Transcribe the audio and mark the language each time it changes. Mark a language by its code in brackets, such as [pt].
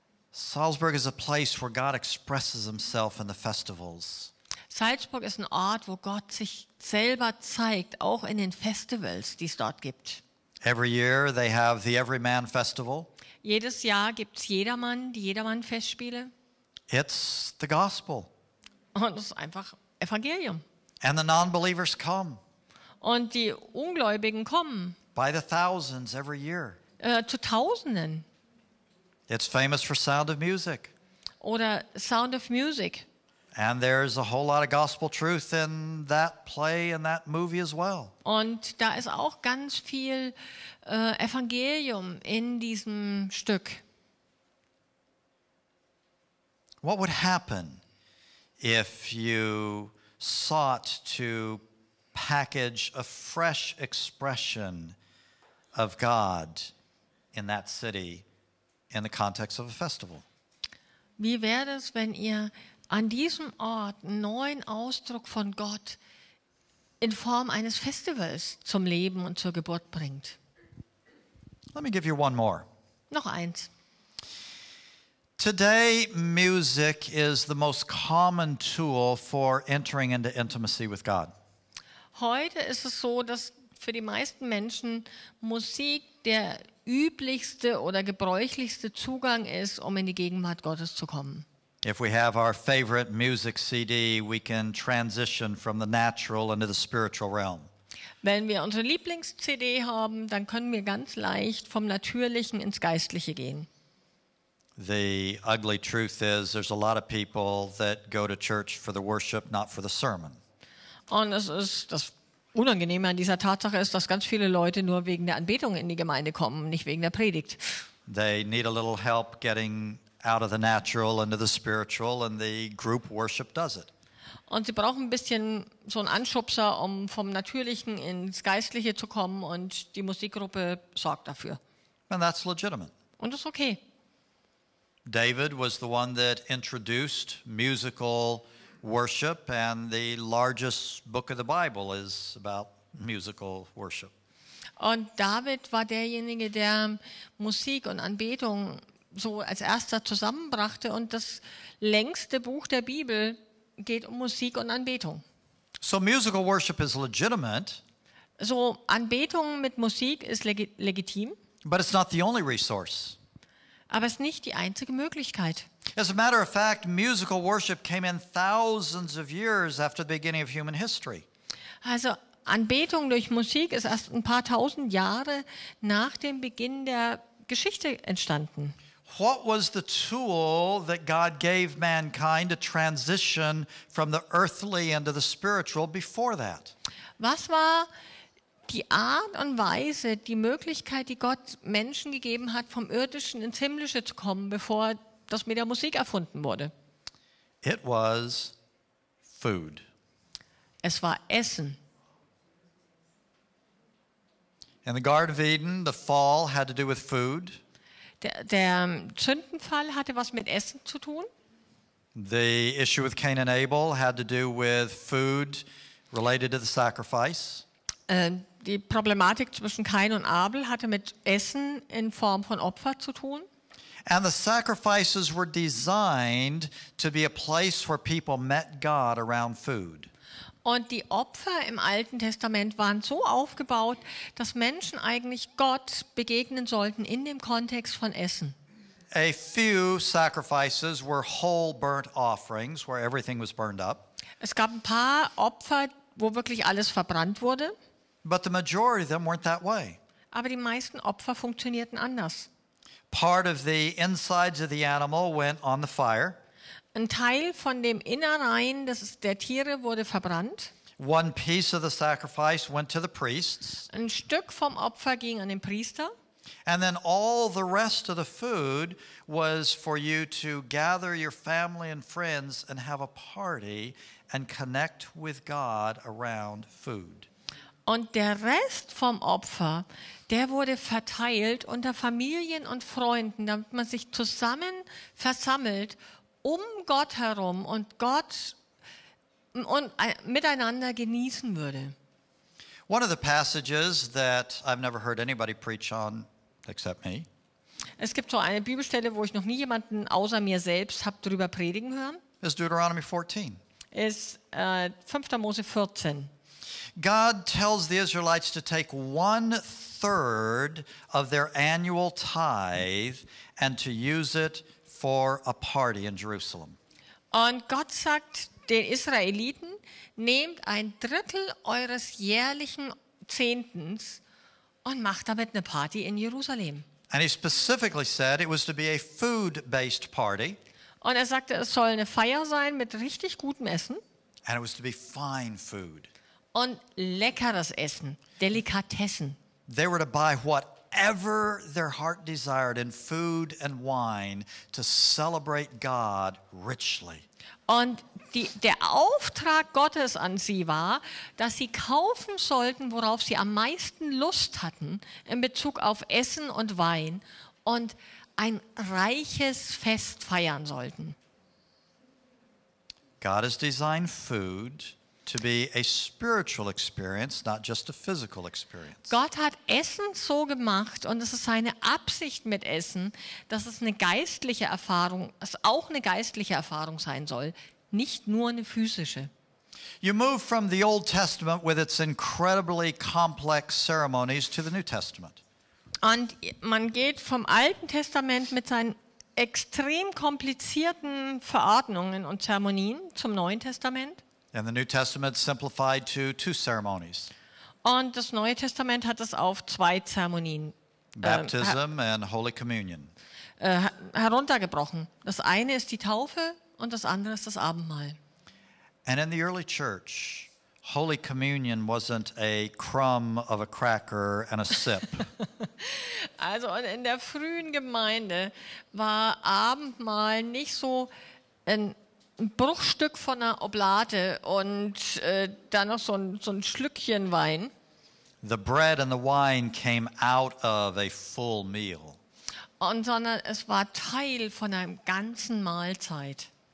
[en] Salzburg is a place where God expresses himself in the festivals. [de] Salzburg ist ein Ort, wo Gott sich selber zeigt, auch in den Festivals, die es dort gibt. [en] Every year they have the Everyman Festival. [de] Jedes Jahr gibt es die Jedermann-Festspiele. [en] It's the gospel. [de] Und es ist einfach Evangelium. [en] And the non-believers come [de] Und die Ungläubigen kommen [en] by the thousands every year. [de] zu Tausenden. [en] It's famous for Sound of Music. [de] Oder Sound of Music. [en] And there's a whole lot of gospel truth in that play and that movie as well. [de] Und da ist auch ganz viel Evangelium in diesem Stück. [en] What would happen if you sought to package a fresh expression of God in that city in the context of a festival? [de] Wie wäre es, wenn ihr an diesem Ort einen neuen Ausdruck von Gott in Form eines Festivals zum Leben und zur Geburt bringt? [en] Let me give you one more. [de] Noch eins. [en] Today, music is the most common tool for entering into intimacy with God. [de] Heute ist es so, dass für die meisten Menschen Musik der üblichste oder gebräuchlichste Zugang ist, um in die Gegenwart Gottes zu kommen. [en] If we have our favorite music CD, we can transition from the natural into the spiritual realm. [de] Wenn wir unsere Lieblings-CD haben, dann können wir ganz leicht vom Natürlichen ins Geistliche gehen. [en] The ugly truth is there's a lot of people that go to church for the worship, not for the sermon. [de] Und das Unangenehme an dieser Tatsache ist, dass ganz viele Leute nur wegen der Anbetung in die Gemeinde kommen, nicht wegen der Predigt. [en] They need a little help getting out of the natural into the spiritual, and the group worship does it. [de] Und sie brauchen ein bisschen so einen Anschubser, um vom Natürlichen ins Geistliche zu kommen, und die Musikgruppe sorgt dafür. [en] And that's legitimate. [de] Und das ist okay. [en] David was the one that introduced musical worship, and the largest book of the Bible is about musical worship. [de] Und David war derjenige, der Musik und Anbetung so als erster zusammenbrachte, und das längste Buch der Bibel geht um Musik und Anbetung. [en] So musical worship is legitimate, [de] So Anbetung mit Musik ist legitim, [en] but it's not the only resource. [de] aber es ist nicht die einzige Möglichkeit. [en] As a matter of fact, musical worship came in thousands of years after the beginning of human history. [de] Also Anbetung durch Musik ist erst ein paar tausend Jahre nach dem Beginn der Geschichte entstanden. [en] What was the tool that God gave mankind to transition from the earthly into the spiritual before that? [de] Was war die Art und Weise, die Möglichkeit, die Gott Menschen gegeben hat, vom Irdischen ins Himmlische zu kommen, bevor das mit der Musik erfunden wurde? [en] It was food. [de] Es war Essen. [en] In the Garden of Eden, the fall had to do with food. [de] Der Sündenfall hatte was mit Essen zu tun. [en] The issue with Cain and Abel had to do with food related to the sacrifice. [de] Die Problematik zwischen Kain und Abel hatte mit Essen in Form von Opfer zu tun. [en] And the sacrifices were designed to be a place where people met God around food. [de] Und die Opfer im Alten Testament waren so aufgebaut, dass Menschen eigentlich Gott begegnen sollten in dem Kontext von Essen. [en] A few sacrifices were whole burnt offerings where everything was burned up. [de] Es gab ein paar Opfer, wo wirklich alles verbrannt wurde, [en] But the majority of them weren't that way. [de] aber die meisten Opfer funktionierten anders. [en] Part of the insides of the animal went on the fire. [de] Ein Teil von dem Innereien der Tiere wurde verbrannt. [en] One piece of the sacrifice went to the priests. [de] Ein Stück vom Opfer ging an den Priester. [en] And then all the rest of the food was for you to gather your family and friends and have a party and connect with God around food. [de] Und der Rest vom Opfer, der wurde verteilt unter Familien und Freunden, damit man sich zusammen versammelt um Gott herum und Gott und miteinander genießen würde. [en] One of the passages that I've never heard anybody preach on except me [de] Es gibt so eine Bibelstelle, wo ich noch nie jemanden außer mir selbst habe drüber predigen hören. [en] is Deuteronomy 14. [de] Ist 5. Mose 14. [en] God tells the Israelites to take 1/3 of their annual tithe and to use it for a party in Jerusalem. [de] Und Gott sagt den Israeliten, nehmt 1/3 eures jährlichen Zehntens und macht damit eine Party in Jerusalem. [en] And he specifically said it was to be a food-based party, [de] Und er sagte, es soll eine Feier sein mit richtig gutem Essen [en] and it was to be fine food. [de] und leckeres Essen, Delikatessen. [en] They were to buy whatever their heart desired in food and wine to celebrate God richly. [de] Und der Auftrag Gottes an sie war, dass sie kaufen sollten, worauf sie am meisten Lust hatten in Bezug auf Essen und Wein, und ein reiches Fest feiern sollten. [en] God has designed food to be a spiritual experience, not just a physical experience. [de] Gott hat Essen so gemacht, und es ist seine Absicht mit Essen, dass es eine geistliche Erfahrung, es auch eine geistliche Erfahrung sein soll, nicht nur eine physische. [en] You move from the Old Testament with its incredibly complex ceremonies to the New Testament. [de] Und man geht vom Alten Testament mit seinen extrem komplizierten Verordnungen und Zeremonien zum Neuen Testament. [en] And the New Testament simplified to 2 ceremonies, [de] Und das Neue Testament hat es auf 2 Zeremonien [en] baptism and Holy Communion. [de] heruntergebrochen. Das eine ist die Taufe und das andere ist das Abendmahl. [en] And in the early church, Holy Communion wasn't a crumb of a cracker and a sip. [de] Also und in der frühen Gemeinde war Abendmahl nicht so ein Bruchstück von einer Oblate und dann noch so ein Schlückchen Wein. [en] The bread and the wine came out of a full meal. [de] Sondern es war Teil von einer ganzen Mahlzeit.